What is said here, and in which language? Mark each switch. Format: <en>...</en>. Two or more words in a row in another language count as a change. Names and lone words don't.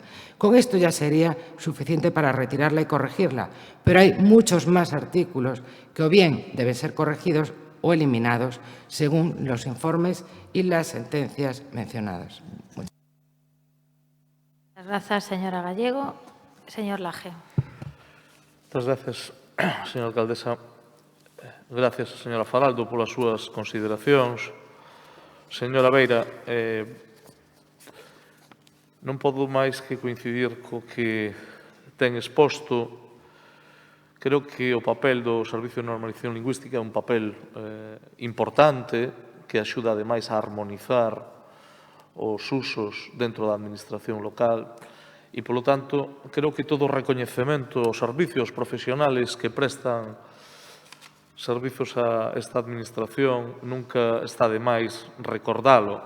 <es>Con esto ya sería suficiente para retirarla y corregirla, pero hay muchos más artículos que o bien deben ser corregidos o eliminados según los informes y las sentencias mencionadas. Muchas gracias, señora Gallego. Señor Laje. Muchas gracias, señora alcaldesa.</es> <gl>Gracias, señora Faraldo, polas súas consideracións. Señora Beira, non podo máis que coincidir co que ten exposto. Creo que o papel do Servicio de Normalización Lingüística é un papel importante que axuda, ademais, a armonizar os usos dentro da administración local e, polo tanto, creo que todo o recoñecemento aos</gl> <es>servicios profesionales</es> <gl>que prestan servizos a esta administración nunca está de máis recordalo.</gl>